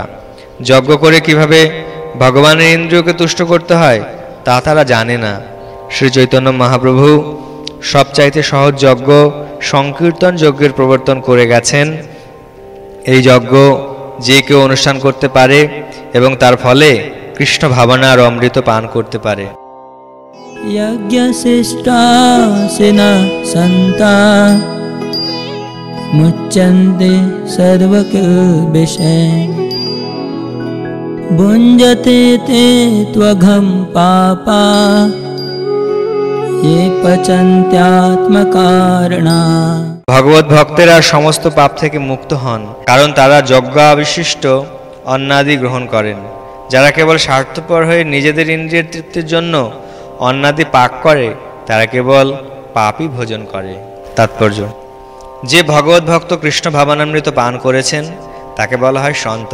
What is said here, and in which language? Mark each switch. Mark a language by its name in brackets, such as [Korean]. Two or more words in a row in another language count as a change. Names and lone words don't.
[Bangla] যজ্ঞ করে কিভাবে ভগবানের ইন্দ্রিয়কে তুষ্ট করতে হয় তা তারা জানে না। শ্রী চৈতন্য মহাপ্রভু সবচাইতে সহজ যজ্ঞ সংকীর্তন যজ্ঞের প্রবর্তন করে গেছেন। এই যজ্ঞ যে কেউ অনুষ্ঠান করতে পারে এবং তার ফলে কৃষ্ণ ভাবনার অমৃত পান করতে পারে। [Sanskrit] यज्ञशिष्टा सेना सन्ता मुच्यन्ते सर्वकिल्बिषे भुञ्जते ते त्वघं पापा ये पचन्त्यात्मकारणा। [Bangla] ভগবত ভক্তেরা সমস্ত পাপ থেকে মুক্ত হন, কারণ তারা যজ্ঞাবিশিষ্ট অন্নাদি গ্রহণ করেন। যারা কেবল স্বার্থপর হয়ে নিজেদের ইন্দ্রিয়ের তৃপ্তির জন্য অন্নাদি পাক করে, তারা কেবল পাপই ভোজন করে। তাৎপর্য: যে ভগবত ভক্ত কৃষ্ণ ভাবনামৃত পান করেছেন তাকে বলা হয় সন্ত।